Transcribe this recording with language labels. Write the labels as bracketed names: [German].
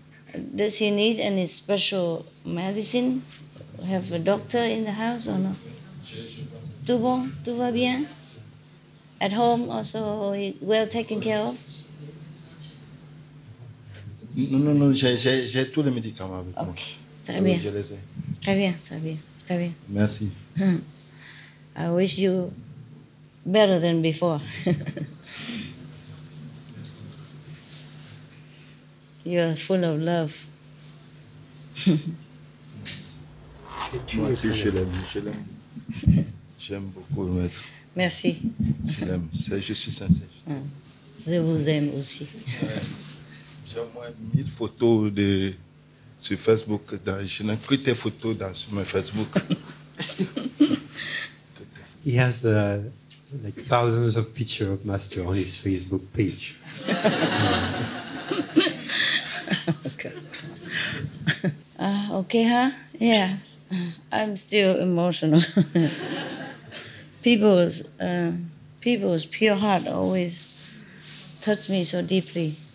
[English] Does he need any special medicine? Have a doctor in the house or no? [French] Tout bon? Tout va bien? [English] At home also well taken care of? [French] Non, j'ai tous les médicaments avec moi. Okay. Très bien. Je les ai. Très bien, très bien, très bien. Merci. [English] I wish you better than before. You're full of love. [French] Moi aussi, je l'aime. J'aime beaucoup le maître. Merci. Je l'aime. Je suis sincère. Je vous aime aussi. J'ai au moins 1000 photos sur Facebook. Je n'ai que tes photos sur mon Facebook. [English] He has like thousands of pictures of Master on his Facebook page. Okay. Okay, huh? Yeah. I'm still emotional. People's pure heart always touch me so deeply.